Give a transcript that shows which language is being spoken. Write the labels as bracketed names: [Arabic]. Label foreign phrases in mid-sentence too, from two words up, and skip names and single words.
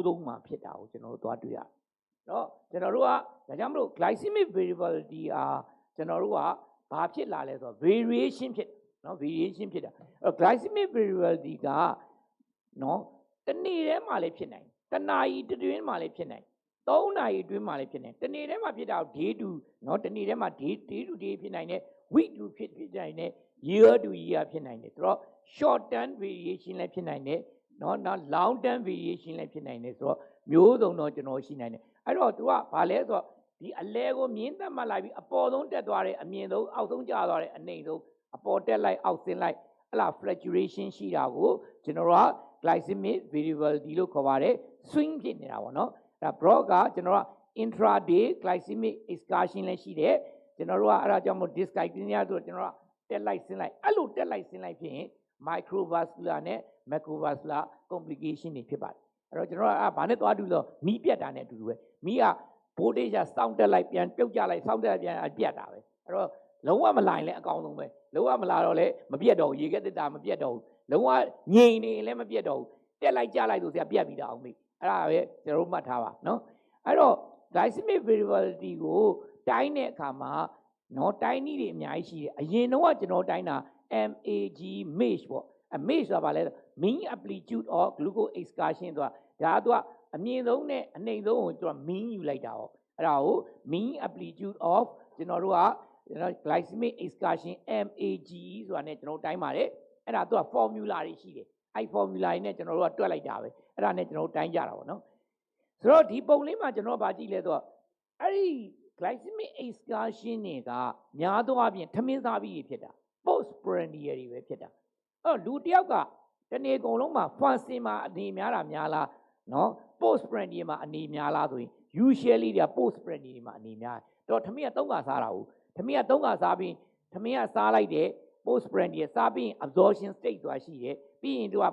[Burmese] ဆုံးမှာဖြစ်တာကိုကျွန်တော်တို့သွားတွေ့ရတယ်เนาะကျွန်တော်တို့ကဒါကြောင့်မလို့ [English] glycemic variability [Burmese] ကျွန်တော်တို့ကဘာဖြစ်လာလဲဆိုတော့ variation ဖြစ်เนาะ variation ဖြစ်တာ [English] glycemic variability [Burmese] ကเนาะတနေ့တည်းမှာလည်းဖြစ်နိုင်တနာရီအတွင်းမှာလည်းဖြစ်နိုင်3နာရီအတွင်းမှာလည်းဖြစ်နိုင်တနေ့တ ည်းမှာဖြစ်တာ [English] day to [Burmese] เนาะတနေ့တည်းမှာ [English] day to day [Burmese] ဖြစ်နိုင်တယ် [English] week to week [Burmese] ဖြစ်နိုင်တယ် [English] year to year [Burmese] ဖြစ်နိုင်တယ်ဆိုတော့ [English] short term variation [Burmese] လည်းဖြစ်နိုင်တယ်เนาะ [English] long term variation [Burmese] လည်းဖြစ်နိုင်တယ်ဆိုတော့မျိုးစုံတော့ကျွန်တော်ရှိနိုင်တယ်အဲ့တော့သူကဘာလဲဆိုတော့ဒီအလဲကိုမြင်းသက်မှတ်လိုက်ပြီးအပေါ်ဆုံးတက်သွားတယ်အမြင့်ဆုံးအောက်ဆုံးကျသွားတယ်အနှိမ့်ဆုံးအပေါ်တက်လိုက်အောက်ဆင်းလိုက်အဲ့လား fluctuation ရှိတာကိုကျွန် [English] general glycemic variability [Burmese] လို့ခေါ်ပါတယ် swing ဖြစ်နေတာပေါ့နော်ဒါ Prof ကကျွန်တော်က [English] intraday glycemic excursion [Burmese] လည်းရှိတယ်ကျွန်တော်တို့ကအဲ့ဒါကြောင့်မို့ dysglycemia ဆိုတော့ကျွန်တော်ကတက်လိုက်ဆင်းလိုက် အဲ့လိုတက်လိုက်ဆင်းလိုက်ဖြစ်ရင် microvascular နဲ့ [English] macrovascular complication [Burmese] တွေဖြစ်ပါတယ်အဲ့တော့ကျွန်တော်ကဘာနဲ့သွားတူလို့မီးပြတ်တာနဲ့အတူတူပဲမီးက voltage စောင့်တက်လိုက်ပြန်ပြုတ်ကျလိုက်စောင့်တက်လိုက်ပြန်ပြတ်တာပဲအဲ့တော့လုံးဝမလာရင်လည်းအကောင်းဆုံးပဲလုံးဝမလာတော့လည်းမပြတ်တော့ဘူးရေခဲတက်တာမပြတ်တော့ဘူးလုံးဝငြိမ်နေရင်လည်းမပြတ်တော့ဘူးတက်လိုက်ကျလိုက်ဆိုဆရာပြတ်ပြီးတော့အောင်ပြီအဲ့ဒါပဲကျွန်တော်တို့မှတ်ထားပါနော်အဲ့တော့ [English] glycemic variability [Burmese] ကိုတိုင်းတဲ့အခါမှာနော်တိုင်းနည်းတွေအများကြီးရှိတယ်အရင်တော့ကျွန်တော်တိုင်းတာ MAG MAGE ပေါ့MAGE ဆိုတာဘာလဲ [English] mean amplitude of glucose excursion [Burmese] ဆိုတာဒါကအမြင့်ဆုံးနဲ့အနိမ့်ဆုံးကိုကျွန်တော် mean ယူလိုက်တာပေါ့အဲ့ဒါကို [English] mean amplitude of [Burmese] ကျွန်တော်တို့က [English] glycemic excursion [Burmese] MAG ဆိုတာနဲ့ကျွန်တော်တိုင်းပါတယ်အဲ့ဒါသူက formula တွေရှိတယ်အဲ့ formula တွေနဲ့ကျွန်တော်တို့ကတွက်လိုက်တာပဲအဲ့ဒါနဲ့ကျွန်တော်တို့တိုင်းကြတာပေါ့နော်ဆို တော့ဒီပုံလေးမှာကျွန်တော်ဗာကြည့်လဲဆိုတော့အဲ့ဒီ [English] glycemic excursion [Burmese] တွေကများသောအားဖြင့်ထမင်းစားပြီးဖြစ်တာ [English] post prandial [Burmese] တွေပဲဖြစ်တာအဲ့တော့လူတယောက်ကတနေ့ကုန်လုံးမှာ fasting မှာအနေများတာများလားနော် [English] post prandial [Burmese] မှာအနေများလားဆိုရင် usually တွေက [English] post prandial [Burmese] တွေမှာအနေများတော့ထမင်းက3ခါစားတာဟုတ်ထမင်းက3ခါစားပြီးထမင်းကစားလိုက်တယ် [English] post prandial [Burmese] စားပြီး [English] absorption state [Burmese] ဆိုတာရှိတယ်ပြီးရင်သူက